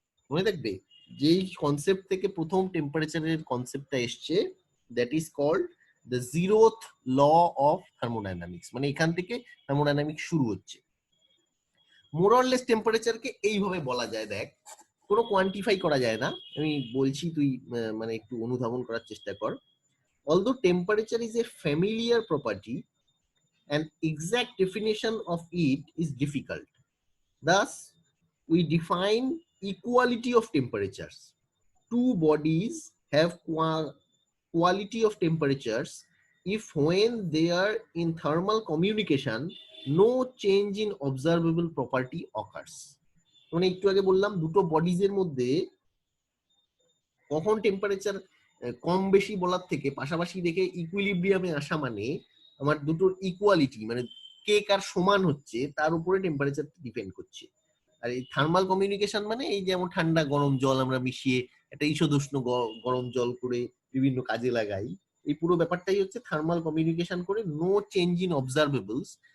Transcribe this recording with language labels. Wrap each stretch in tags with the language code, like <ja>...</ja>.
<bn>মনে থাকবে, যেই কনসেপ্ট থেকে প্রথম টেম্পারেচারের কনসেপ্টটা এসছে,</bn> <en>That is called the zeroth law of thermodynamics.</en> <bn>মানে এখান থেকে থার্মোডাইনামিক্স শুরু হচ্ছে। মোরলেস টেম্পারেচারকে এইভাবে বলা যায়, দেখ কোনো কোয়ান্টিফাই করা যায় না, আমি বলছি তুই মানে একটু অনুধাবন করার চেষ্টা কর।</bn> <en>Although temperature is a familiar property, an exact definition of it is difficult. Thus, we define equality of temperatures. Two bodies have quality of temperatures if when they are in thermal communication, no change in observable property occurs.</en> <bn>মানে একটু আগে বললাম দুটো bodies এর মধ্যে কখন temperature কম বেশি বলার থেকে পাশাপাশি রেখে ইকুইলিব্রিয়ামে আসা, মানে আমার দুটোর ইকুয়ালিটি, মানে কে কার সমান হচ্ছে তার উপরে টেম্পারেচার ডিপেন্ড করছে। আর এই থার্মাল কমিউনিকেশন মানে এই যেমন ঠান্ডা গরম জল আমরা মিশিয়ে একটা ঈষদুষ্ণ গরম জল করে বিভিন্ন কাজে লাগাই, এই পুরো ব্যাপারটাই হচ্ছে থার্মাল কমিউনিকেশন করে নো চেঞ্জ ইন অবজারভেবলস।</bn>